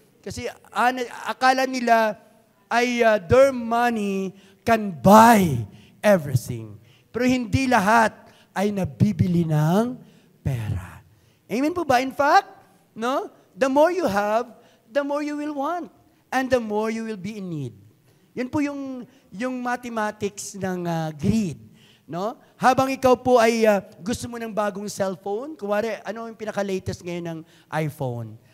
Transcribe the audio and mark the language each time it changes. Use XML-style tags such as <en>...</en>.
<tl>Kasi akala nila ay</tl> <en>their money can buy everything.</en> <tl>Pero hindi lahat ay nabibili ng pera. Amen po ba?</tl> <en>In fact, no, the more you have, the more you will want. And the more you will be in need.</en> <tl>Yan po yung mathematics ng greed. No? Habang ikaw po ay gusto mo ng bagong cellphone, kuwari, ano yung pinaka-latest ngayon ng iPhone?</tl>